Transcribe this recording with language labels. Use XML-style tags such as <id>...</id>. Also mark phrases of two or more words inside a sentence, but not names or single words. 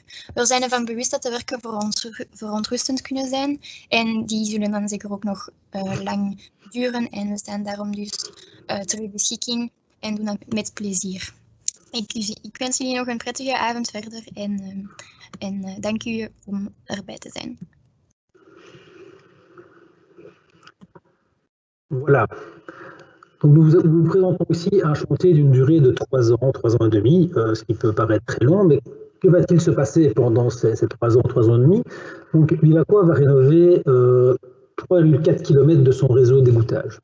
<nl>We zijn ervan bewust dat de werken verontrustend kunnen zijn en die zullen dan zeker ook nog lang duren en we staan daarom dus ter uw beschikking en doen dat met plezier. Ik wens jullie nog een prettige avond verder en En dank u om erbij te zijn.</nl> <fr>Voilà. Donc nous vous présentons ici un chantier d'une durée de 3 ans et demi, ce qui peut paraître très long, mais que va-t-il se passer pendant ces 3 ans et demi? Donc Vivacois va rénover 3,4 km de son réseau d'égouttage.</fr>